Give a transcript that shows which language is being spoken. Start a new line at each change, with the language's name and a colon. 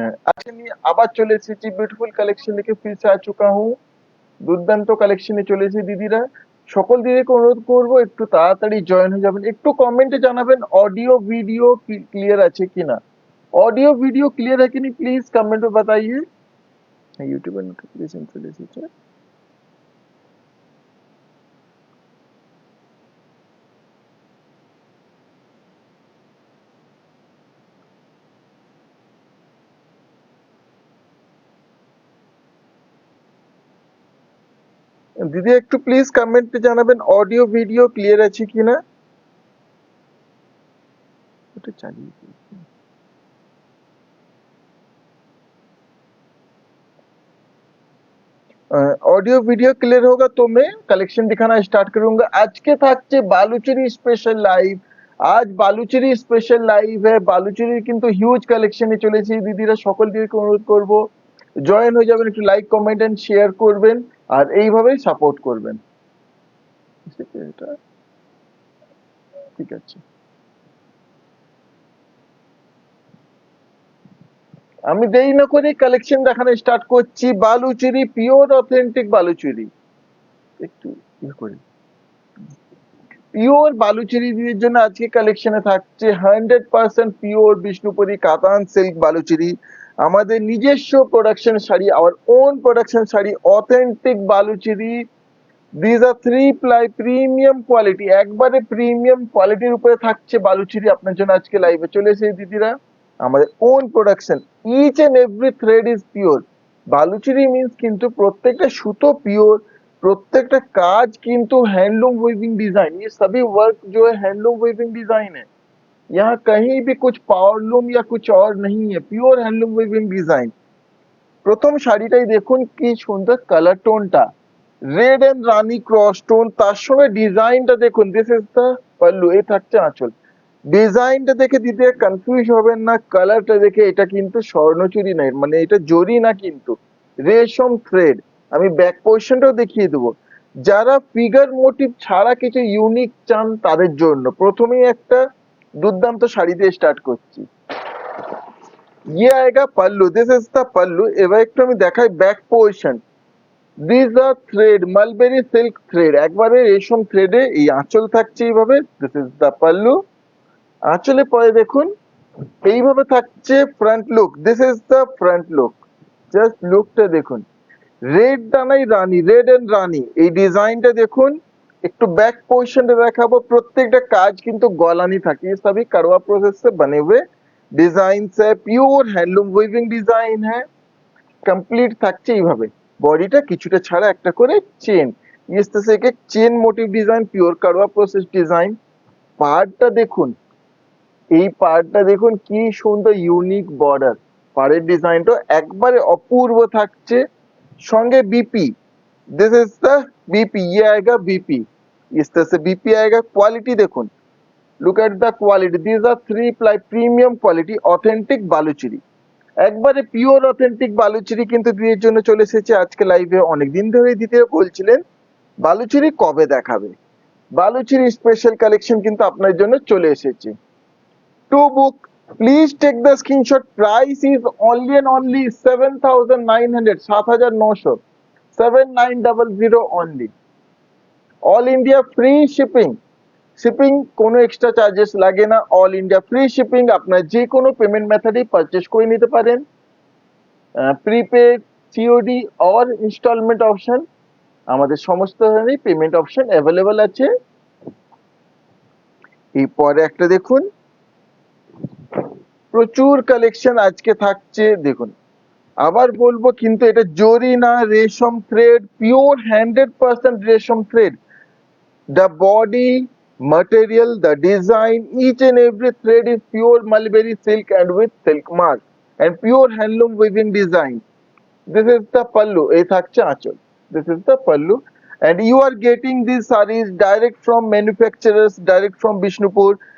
Bangla: আজকে আমি আবার চলে এসেছি বিউটিফুল কালেকশন
Hindi: लेके फिर से आ चुका हूँ।
Bangla: দুর্দান্ত কালেকশনে চলে এসেছি দিদিরা। সকল দিদিকে অনুরোধ করবো একটু তাড়াতাড়ি জয়েন হয়ে যাবেন, একটু কমেন্টে জানাবেন ऑडियो वीडियो क्लियर আছে কিনা।
Hindi: ऑडियो वीडियो क्लियर है कि नहीं प्लीज कमेंट में बताइए। यूट्यूबर नोटिफिकेशन चले एসেছে।
Bangla: দিদি একটু প্লিজ কমেন্টে জানাবেন ऑडियो वीडियो ক্লিয়ার আছে কিনা। ওটা চালিয়ে দিয়েছি।
Hindi: ऑडियो वीडियो क्लियर होगा तो मैं कलेक्शन दिखाना स्टार्ट करूंगा।
Bangla: आज के থাকছে বালুচুরি স্পেশাল লাইভ। আজ বালুচুরি স্পেশাল লাইভ है। বালুচুরির কিন্তু হিউজ কালেকশনে চলেছে দিদিরা, সকল দিদিকে অনুরোধ করব জয়েন হয়ে যাবেন, একটু লাইক কমেন্ট এন্ড শেয়ার করবেন আর এইভাবেই সাপোর্ট করবেন। এটা ঠিক আছে, আমি দেরি না করে কালেকশন দেখানো স্টার্ট করছি। বালুচুরি পিওর অথেন্টিক বালুচুরি, একটু ইয়ে করি। পিওর বালুচুরির জন্য আজকে কালেকশনে থাকছে 100% পিওর বিষ্ণুপুরি কাতান সিল্ক বালুচুরি, আমাদের নিজস্ব production sari, our own production sari, authentic Baluchari. This আর 3 ply premium quality, একবারে প্রিমিয়াম কোয়ালিটির উপরে থাকছে বালুচুরি আপনার জন্য আজকে লাইভে চলে এসেছে দিদিরা।
English: আমাদের own production, each and every thread is pure.
Bangla: Baluchari means কিন্তু প্রত্যেকটা সুতো পিওর,
Hindi: प्रत्येक काज किंतु हैंडलूम वीविंग डिजाइन, ये सभी वर्क जो है हैंडलूम वीविंग डिजाइन है। यहाँ कहीं भी कुछ पावरलूम या कुछ और नहीं है, प्योर हैंडलूम वीविंग डिजाइन।
Bangla: प्रथम শাড়িটাই দেখুন কি সুন্দর colour টোনটা, red and Rani cross tone, তার সঙ্গে ডিজাইনটা দেখুন।
English: this is the pallu,
Bangla: এই থাকছে আঁচল। ডিজাইনটা দেখে দিতে কনফিউজ হবেন না, কালারটা দেখে এটা কিন্তু স্বর্ণচুরি নয়, মানে এটা জরি না কিন্তু রেশম থ্রেড। আমি ব্যাক পোর্শনটাও দেখিয়ে দেবো। যারা ফিগার মোটিভ ছাড়া কিছু ইউনিক চান তাদের জন্য প্রথমেই একটা দুর্দান্ত শাড়ি দিয়ে স্টার্ট করছি।
Hindi: ये आएगा पल्लू,
English: This is the pallu.
Bangla: এবার একটু আমি দেখাই back portion.
English: this are thread, mulberry silk thread,
Bangla: একবারে রেশম থ্রেডে এই আঁচল থাকছে এইভাবে।
English: This is the pallu.
Bangla: আঁচলে পরে দেখুন এইভাবে থাকছে front look,
English: This is the front look.
Bangla: Just লুকটা দেখুন, রেড ডানাই রানী, রেড এন্ড রানী, এই ডিজাইনটা দেখুন। একটু बैक पोर्शन দেখাবো, প্রত্যেকটা কাজ কিন্তু গলানি থাকে,
Hindi: ये सभी करवा प्रोसेस से बने हुए डिजाइन है, प्योर हैंडलूम वीविंग डिजाइन है।
Bangla: कंप्लीट থাকছে এইভাবে, বডিটা কিছুটা ছাড়া একটা করে চেন,
Hindi: इस तरह से एक
Bangla: চেন মোটিভ ডিজাইন, পিওর करवा प्रोसेस ডিজাইন। পাড়টা দেখুন, এই পাড়টা দেখুন কি সুন্দর ইউনিক বর্ডার, পাড়ের ডিজাইনটা একবারে অপূর্ব থাকছে।
Hindi: সঙ্গে BP,
English: this is the BP,
Hindi: ये आएगा बीपी, इस तरह से बीपी आएगा।
Bangla: क्वालिटी देखुन,
English: look at the quality, this are 3 ply premium quality authentic Baluchari,
Bangla: একবারে পিওর অথেন্টিক বালুচুরি কিন্তু দিদির জন্য চলে এসেছে আজকে লাইভে। অনেকদিন ধরে দিতে বলছিলেন বালুচুরি কবে দেখাবে, বালুচুরি স্পেশাল কালেকশন কিন্তু আপনার জন্য চলে এসেছে।
English: To book please take the screenshot, price is only and only 7900, 7900, 7900 only. All India free shipping, shipping কোনো extra charges লাগে না, all India free shipping.
Bangla: আপনার যে কোনো পেমেন্ট মেথডে পারচেজ করে নিতে পারেন, prepaid, COD or instalment option, আমাদের সমস্ত ধরনের পেমেন্ট অপশন অ্যাভেলেবল আছে। এরপরে একটা দেখুন, প্রচুর কালেকশন আজকে থাকছে দেখুন। আবার বলবো কিন্তু এটা জরি না, রেশম থ্রেড, পিওর 100% রেশম thread.
English: The body material, the design, each and every thread is pure mulberry silk and with silk mark and pure handloom weaving design. This is the pallu,
Bangla: এই থাকছে আঁচল।
English: This is the pallu and you are getting these sarees direct from manufacturers, direct from Bishnupur.